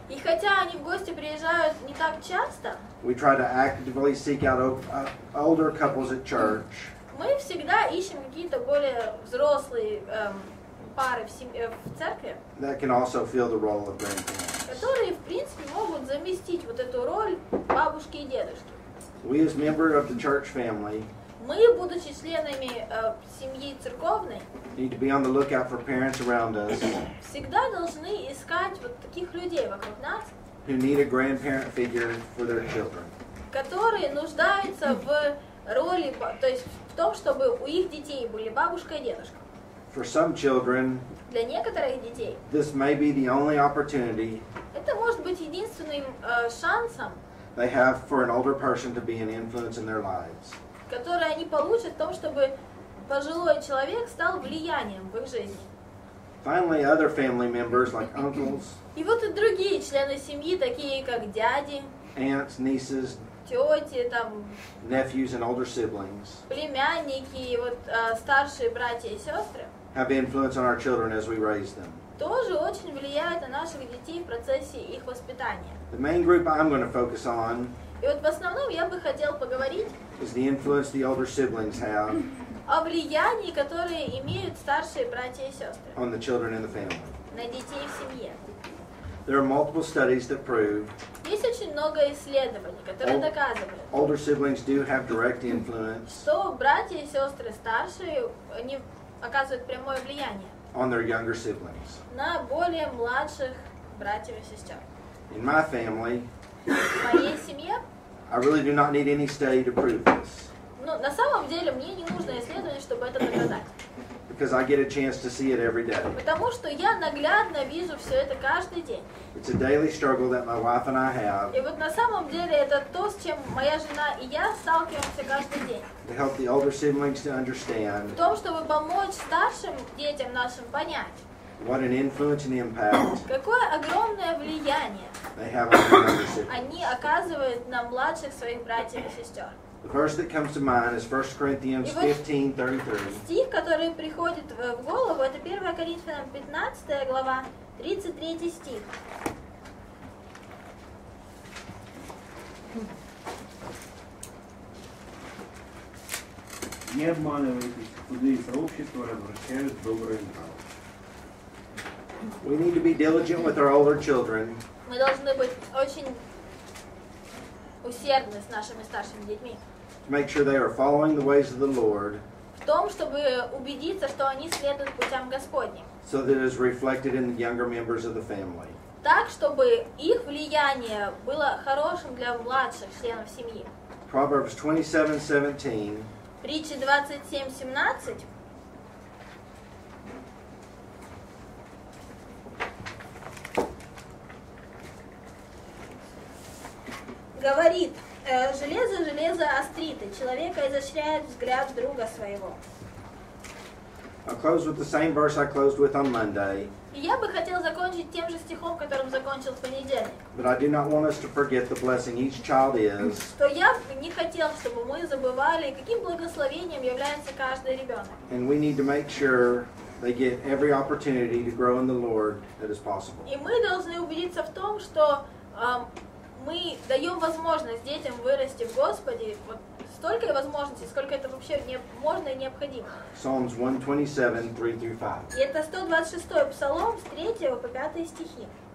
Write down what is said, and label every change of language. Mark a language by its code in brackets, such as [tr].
[ru] И хотя они в гости приезжают не так часто, [en] we try to actively seek out older couples at church [ru] Мы всегда ищем какие-то более взрослые пары в церкви, [en] that can also fill the role of grandparents. [ru] которые, в принципе, могут заместить вот эту роль бабушки и дедушки. [en] We as members of the church family [ru] Мы, будучи членами семьи церковной, [en] need to be on the lookout for parents around us [ru] всегда должны искать вот таких людей вокруг нас, [en] who need a grandparent figure for their children. [ru] которые нуждаются в роли, то есть в том, чтобы у их детей были бабушка и дедушка. [en] For some children, [ru] Для некоторых детей [en] this may be the only opportunity [ru] это может быть единственным шансом, [en] they have for an older person to be an influence in their lives. [ru] который они получат в том, чтобы пожилой человек стал влиянием в их жизни. [en] Finally, other family members like uncles, [ru] И вот и другие члены семьи, такие как дяди, [en] aunts, nieces, [ru] тети, там, [en] nephews, and older siblings, [ru] племянники, вот, старшие братья и сестры, [en] have influence on our children as we raise them. [ru] тоже очень влияют на наших детей в процессе их воспитания. [en] The main group I'm going to focus on [ru] И вот в основном я бы хотела поговорить [en] is the influence the older siblings have [ru] о влиянии, которое имеют старшие братья и сестры [en] on the children in the family. [ru] на детей в семье. [en] There are multiple studies that prove [ru] Есть очень много исследований, которые доказывают, [en] older siblings do have direct influence [ru] что братья и сестры старшие, они оказывают прямое влияние [en] on their younger siblings. [ru] на более младших братьев и сестер. [en] In my family, [ru] В моей семье, [en] I really do not need any study to prove this [ru] ну, на самом деле мне не нужно исследование, чтобы это доказать. [en] because I get a chance to see it every day. [ru] Потому что я наглядно вижу все это каждый день. [en] It's a daily struggle that my wife and I have [ru] И вот на самом деле это то, с чем моя жена и я сталкиваемся каждый день. [en] to help the older siblings to [ru] В [en] understand [ru] том, чтобы помочь старшим детям нашим понять, [en] what an influence and impact [ru] какое огромное влияние [en] they have on their younger siblings. [ru] они оказывают на младших своих братьев и сестер. [en] The verse that comes to mind is 1 Corinthians 15:33. [ru] Стих, который приходит в голову, это 1 Коринфянам 15 глава, 33 стих. Не обманывайтесь, худые сообщества развращают доброе нраво. [en] We need to be diligent with our older children [ru] Мы должны быть очень усердны с нашими старшими детьми. [en] to make sure they are following the ways of the Lord [ru] В том, чтобы убедиться, что они следуют путям Господним. [en] so that it is reflected in the younger members of the family. [ru] Так, чтобы их влияние было хорошим для младших членов семьи. [en] Proverbs 27:17 [ru] Притча 27:17 говорит, железо железо острит, и человека изощряет взгляд друга своего. [en] I'll close with the same verse I closed with on Monday, [ru] И я бы хотела закончить тем же стихом, которым закончил в понедельник. [en] but I do not want us to forget the blessing each child is [ru] Что я не хотела, чтобы мы забывали, каким благословением является каждый ребенок. [en] and we need to make sure they get every opportunity to grow in the Lord that is possible. [ru] И мы должны убедиться в том, что мы даем возможность детям вырасти в Господе, вот столько возможностей, сколько это вообще можно и необходимо. [en] Psalms 127, 3-5. [ru] И это 126-й псалом с 3 по 5 стихи.